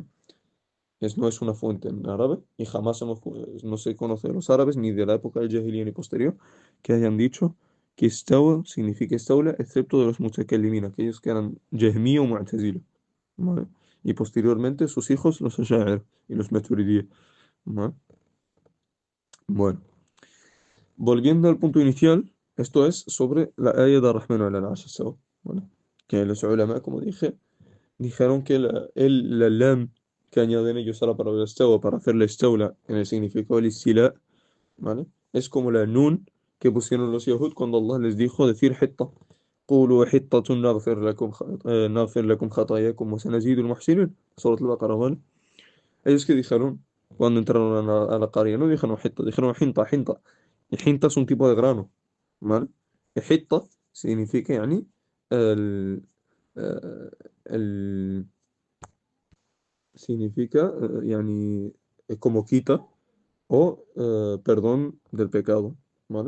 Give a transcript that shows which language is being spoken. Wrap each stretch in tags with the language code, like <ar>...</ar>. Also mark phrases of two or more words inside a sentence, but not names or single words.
<es>No es una fuente en árabe y jamás no se conoce de los árabes ni de la época del Jahiliya ni posterior que hayan dicho que istawa significa istawla, excepto de los mutakallimin, aquellos que eran Jahmiyya o Mu'tazila, ¿vale? y posteriormente sus hijos, los Asha'ira y los Maturidiyya. ¿Vale? Bueno, volviendo al punto inicial, esto es sobre la ayah de</es> <ar>الرحمن على العرش استوى,</ar> <es>¿vale? Que los ulama, como dije, dijeron que la lam que añaden ellos a la palabra istawa para hacerle istawla en el significado del istila, ¿vale? Es como la nun que pusieron los Yahud cuando Allah les dijo decir hitta.</es> <ar>قولوا حطة نغفر لكم خطاياكم وسنزيد المحسنين.</ar> <es>Surat al-Baqarah, ¿vale? Ellos que dijeron cuando entraron a la qaria, no dijeron hitta, dijeron hinta, hinta. Y hinta es un tipo de grano, ¿vale? Y hitta significa, yani, el, eh, el, significa, yani, como quita o perdón del pecado, ¿vale?</es>